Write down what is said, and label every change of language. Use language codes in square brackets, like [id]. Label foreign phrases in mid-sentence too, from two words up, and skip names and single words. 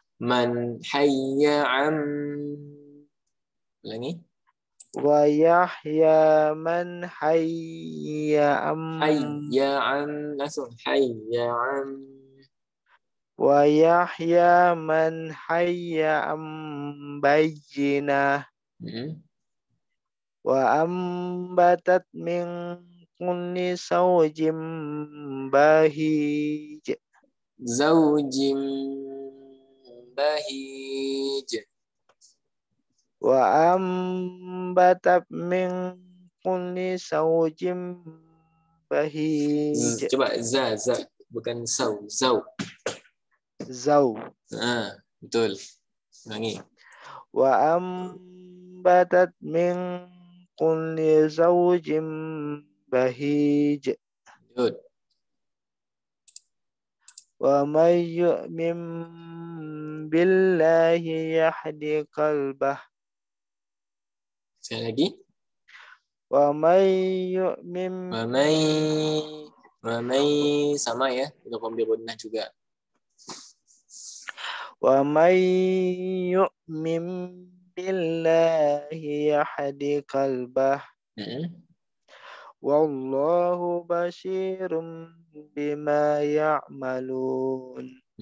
[ar] من حي عن. Ulangi. ويحيى من حي عن. حي عن. Langsung. حي عن. ويحيى من حي عن بينة. وأنبتت من كل زوج بهيج. زوج بهيج. وأنبتت من كل زوج بهيج. [id] Coba za bukan saw, zaw. [ar] Zaw. [id] Betul. Ulangi. [ar] وأنبتت من كل زوج بهيج. [id] Lanjut. [ar] ومن يؤمن بالله يهد قلبه. [id] Sekali lagi. [ar] ومن يؤمن. ومن [id] sama ya, untuk ambil gunnah juga. [ar] ومن يؤمن بالله يهد قلبه. والله بصير بما يعملون.